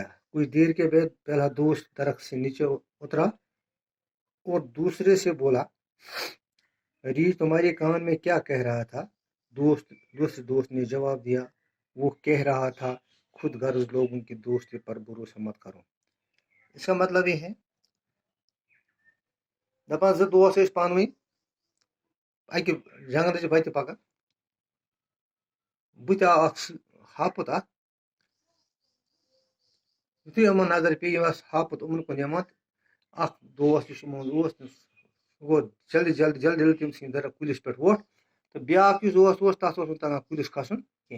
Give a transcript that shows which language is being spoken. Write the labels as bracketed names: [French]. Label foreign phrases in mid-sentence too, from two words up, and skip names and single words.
[Urdu] کچھ دیر کے بعد پہلا دوست درخت سے نیچے اترا اور دوسرے سے بولا: ریچھ تمہارے کان میں کیا کہہ رہا تھا؟ دوسرے دوست نے جواب دیا: وہ کہہ رہا تھا، خود غرض لوگوں کی دوستی پر بھروسہ مت کرو. اس کا مطلب یہ ہے [Kashmiri] دپان زٕ دوس ٲسۍ پانہٕ ؤنۍ اکہِ جنگلٕچ وتہِ پکان. بٕتھِ آو اکھ ہاپُت اکھ. یُتھُے یِمن نظر پیٚیہِ یِم ٲسۍ ہاپُت یِمن کُن یِوان، اکھ دوس یُس یِمن اوس سُہ گوٚو جلدی تٔمۍ سٕنٛدِ طرف کُلِس پٮ۪ٹھ ووٚتھ تہٕ بیٛاکھ یُس دوست اوس تتھ اوس نہٕ تگان کُلِس کھسُن کینٛہہ.